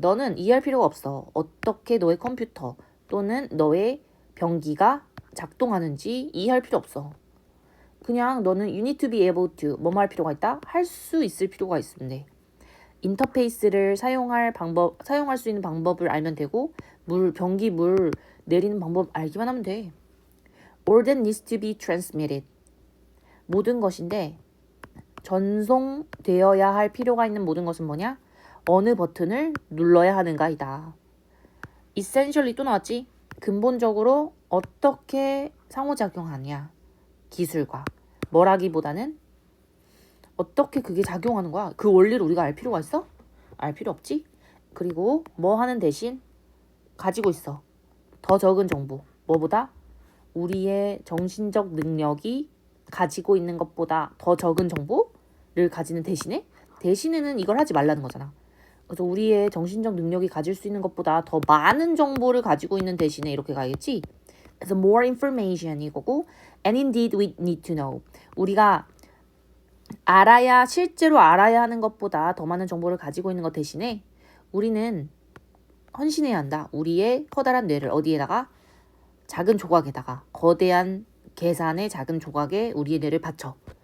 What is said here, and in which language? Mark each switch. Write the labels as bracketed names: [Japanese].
[Korean] 너는 이해할 필요가 없어. 어떻게 너의 컴퓨터 또는 너의 변기가 작동하는지 이해할 필요 없어. 그냥 너는 [English] you need to be able to [Korean] 뭐뭐 할 필요가 있다? 할 수 있을 필요가 있는데 인터페이스를 사용할 수 있는 방법을 알면 되고 변기 물 내리는 방법 알기만 하면 돼. [English] All that needs to be transmitted. [Korean] 모든 것인데 전송되어야 할 필요가 있는 모든 것은 뭐냐? 어느 버튼을 눌러야 하는가이다. Essentially 또 나왔지? 근본적으로 어떻게 상호작용하냐? 기술과. 뭐라기보다는 어떻게 그게 작용하는 거야? 그 원리를 우리가 알 필요가 있어? 알 필요 없지? 그리고 뭐 하는 대신 가지고 있어. 더 적은 정보. 뭐보다? 우리의 정신적 능력이 가지고 있는 것보다 더 적은 정보를 가지는 대신에는 이걸 하지 말라는 거잖아. 그래서 우리의 정신적 능력이 가질 수 있는 것보다 더 많은 정보를 가지고 있는 대신에 이렇게 가겠지. 그래서 [English] more information [Korean] 이거고 [English] and indeed we need to know. [Korean] 우리가 실제로 알아야 하는 것보다 더 많은 정보를 가지고 있는 것 대신에 우리는 헌신해야 한다. 우리의 커다란 뇌를 어디에다가? 작은 조각에다가 거대한 계산의 작은 조각에 우리의 뇌를 바쳐.